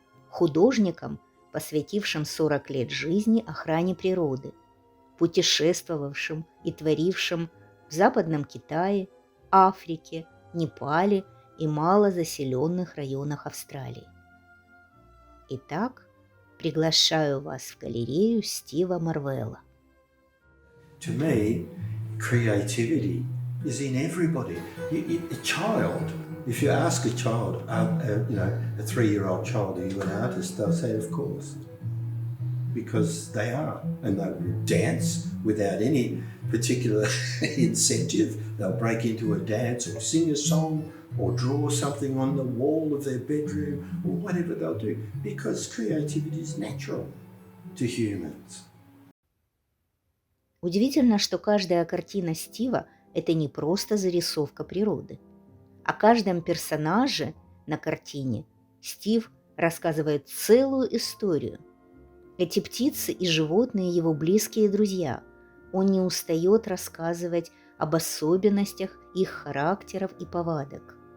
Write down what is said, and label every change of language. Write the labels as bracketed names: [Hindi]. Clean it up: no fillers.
[Russian] Художником, посвятившим 40 лет жизни охране природы, путешествовавшим и творившим в Западном Китае, Африке, Непале и малозаселенных районах Австралии. Итак, приглашаю вас в галерею Стива Морвелла. [English] To me, creativity is in everybody. A child, if you ask a child, a 3-year-old child, are you an artist? They'll say, of course, because they are. And they will dance without any particular incentive. They'll break into a dance or sing a song or draw something on the wall of their bedroom or whatever they'll do, because creativity is natural to humans. [Russian] Удивительно, что каждая картина Стива – это не просто зарисовка природы. О каждом персонаже на картине Стив рассказывает целую историю. Эти птицы и животные – его близкие друзья. Он не устает рассказывать об особенностях их характеров и повадок.